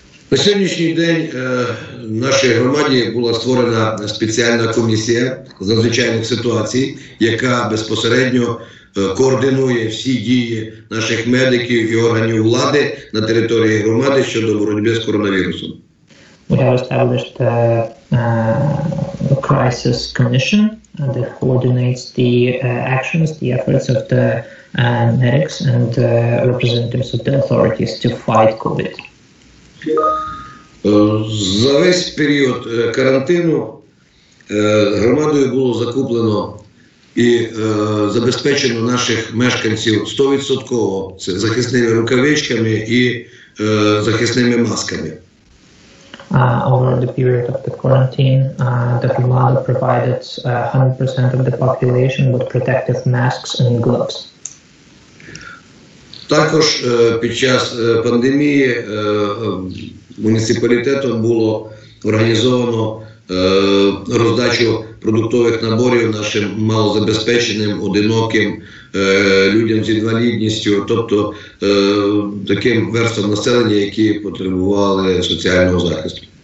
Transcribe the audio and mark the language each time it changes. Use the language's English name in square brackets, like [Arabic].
[Ukrainian] На сьогоднішній день в нашій громаді була створена спеціальна комісія з надзвичайних ситуацій, яка безпосередньо координує всі дії наших медиків і органів влади на території громади щодо боротьби з коронавірусом. [English] We have established a crisis commission that coordinates the actions, the efforts of the medics and representatives of the authorities to fight COVID. [Ukrainian] За весь період карантину громадою було закуплено і забезпечено наших мешканців 100% це захисними рукавичками і захисними масками. [English] Over the period of the quarantine, the Herrmann provided 100% of the population with protective masks and gloves. [Ukrainian] Також під час пандемії муніципалітетом було організовано роздачу продуктових наборів нашим малозабезпеченим, одиноким людям з інвалідністю, тобто таким верствам населення, які потребували соціального захисту.